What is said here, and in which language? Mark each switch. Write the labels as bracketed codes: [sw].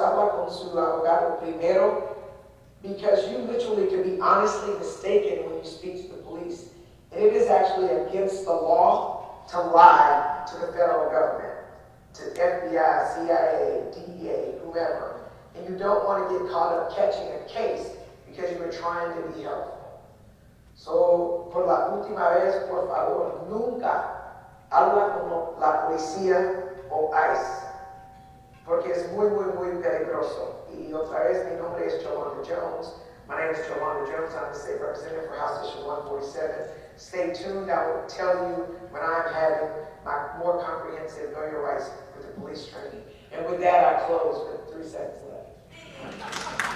[es] Habla con su abogado primero, [en] because you literally could be honestly mistaken when you speak to the police. And it is actually against the law to lie to the federal government, to FBI, CIA, DEA, whomever. and you don't want to get caught up catching a case because you were trying to be helpful. [es] So, por la última vez, por favor, nunca habla como la policía o ICE, porque es muy, muy, muy peligroso. Y otra vez, mi nombre es Jolanda Jones. [en] My name is Jolanda Jones. I'm the state representative for House District 147. Stay tuned. I will tell you when I'm having my more comprehensive Know Your Rights with the police training. And with that, I close with 3 seconds left.